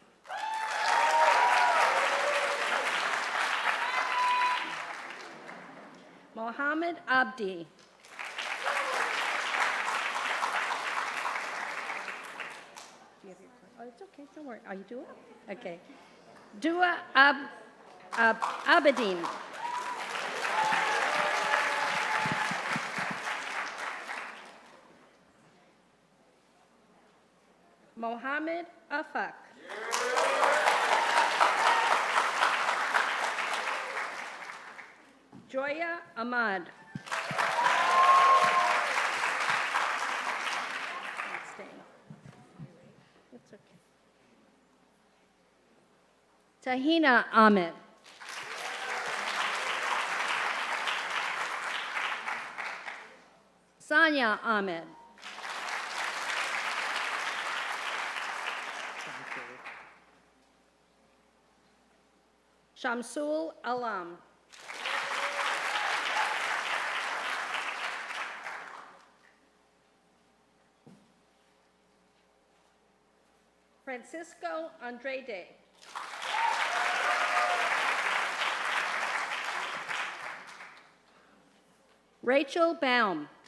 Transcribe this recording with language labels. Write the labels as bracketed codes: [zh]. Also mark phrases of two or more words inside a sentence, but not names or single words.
[en] Mohammed Abdi. Oh, it's okay, don't worry. Are you Dua? Okay. Dua Abedin. Mohammed Afak. Joya Ahmad. It's okay. Tahina Ahmed. Sanya Ahmed. Shamsul Alam. Francisco Andrade. Rachel Baum.